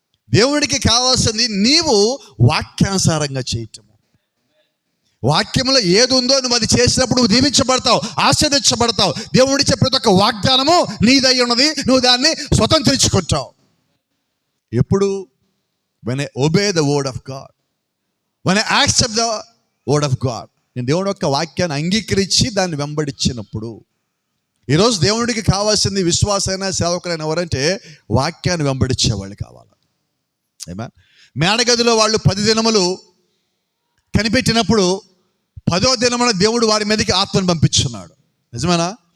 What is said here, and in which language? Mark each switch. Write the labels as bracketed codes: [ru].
[te] దేవుడికి కావాల్సింది నీవు వాక్యానుసారంగా చేయటము. వాక్యంలో ఏది ఉందో నువ్వు అది చేసినప్పుడు నువ్వు దీవించబడతావు, ఆశీర్వదించబడతావు. దేవుడిచ్చే ప్రతి ఒక్క వాగ్దానము నీదై ఉన్నది, నువ్వు దాన్ని స్వతంత్రించుకుంటావు. ఎప్పుడు? [en] when I obey the word of God, when I accept the word of God. [te] నేను దేవుడి యొక్క వాక్యాన్ని అంగీకరించి దాన్ని వెంబడించినప్పుడు. ఈరోజు దేవుడికి కావాల్సింది విశ్వాసైన సేవకులైన ఎవరంటే వాక్యాన్ని వెంబడించేవాళ్ళు కావాలి. ఆమేన్. మేడగదిలో వాళ్ళు 10 దినములు కనిపెట్టినప్పుడు 10వ దినమున దేవుడు వారి మీదకి ఆత్మను పంపించున్నాడు. నిజమేనా?